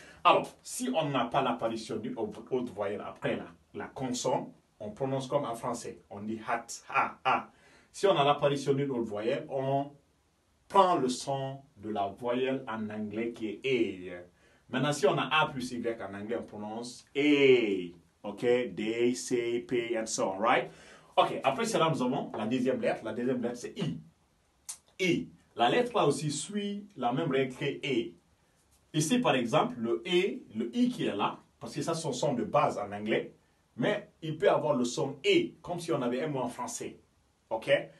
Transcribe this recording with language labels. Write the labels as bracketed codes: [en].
[fr] Alors, si on n'a pas l'apparition d'une autre voyelle après la consonne, on prononce comme en français. On dit hat, ha. Si on a l'apparition d'une autre voyelle, on prend le son de la voyelle en anglais qui est A. Maintenant, si on a A plus Y en anglais, on prononce A. [en] OK, day, say, pay, and so on, right? [fr] OK, après cela, nous avons la deuxième lettre. La deuxième lettre, c'est I. I. La lettre là aussi suit la même règle que E. Ici, par exemple, le I qui est là, parce que ça, c'est son son de base en anglais, mais il peut avoir le son E, comme si on avait un mot en français. OK?